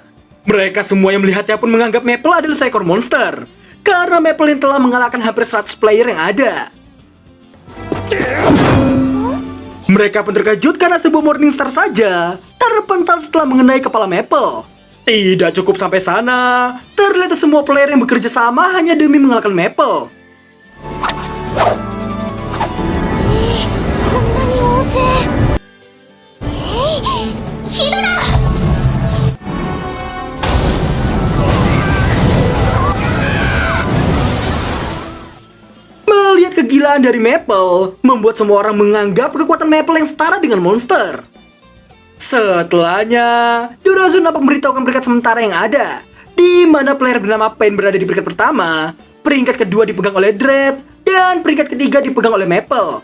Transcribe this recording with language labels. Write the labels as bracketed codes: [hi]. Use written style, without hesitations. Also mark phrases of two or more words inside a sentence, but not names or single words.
[id] Mereka semua yang melihatnya pun menganggap Maple adalah seekor monster, karena Maple yang telah mengalahkan hampir 100 player yang ada. Mereka pun terkejut karena sebuah Morningstar saja terpental setelah mengenai kepala Maple. Tidak cukup sampai sana, terlihat semua player yang bekerja sama hanya demi mengalahkan Maple. [ja] こんなに大勢。ヒドラ。 [id] Melihat kegilaan dari Maple, membuat semua orang menganggap kekuatan Maple yang setara dengan monster. Setelahnya, Durazu nampak memberitahukan peringkat sementara yang ada, di mana player bernama Pain berada di peringkat pertama, peringkat kedua dipegang oleh Dread, dan peringkat ketiga dipegang oleh Maple.